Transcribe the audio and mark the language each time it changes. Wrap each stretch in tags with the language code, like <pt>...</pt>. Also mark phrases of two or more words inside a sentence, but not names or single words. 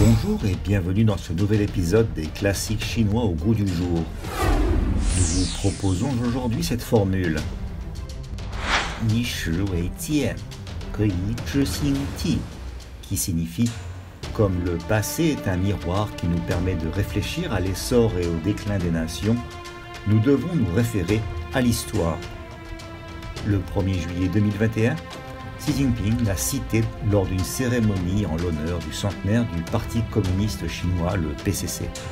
<fr>Bonjour et bienvenue dans ce nouvel épisode des classiques chinois au goût du jour. Nous vous proposons aujourd'hui cette formule.</fr> <zh>以史为鉴, 可以知兴替,</zh> <fr>qui signifie comme le passé est un miroir qui nous permet de réfléchir à l'essor et au déclin des nations, nous devons nous référer à l'histoire. Le 1er juillet 2021, Xi Jinping l'a cité lors d'une cérémonie en l'honneur du centenaire du Parti communiste chinois, le PCC.</fr>